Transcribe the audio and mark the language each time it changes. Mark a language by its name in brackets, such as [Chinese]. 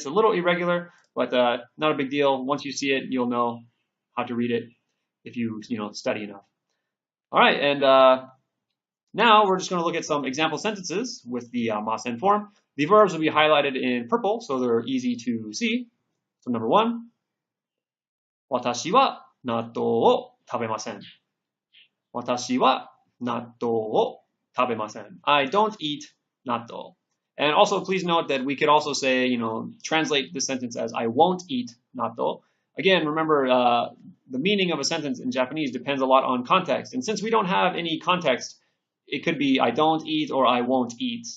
[English] It's a little irregular, but not a big deal. Once you see it, you'll know how to read it if you study enough. All right, and now we're just going to look at some example sentences with the masen form. The verbs will be highlighted in purple, so they're easy to see. So number 1, [Japanese] 私は納豆を食べません。私は納豆を食べません。 [English] I don't eat natto. And also please note that we could also say, translate the sentence as I won't eat natto. Again, remember the meaning of a sentence in Japanese depends a lot on context. And since we don't have any context, it could be I don't eat or I won't eat.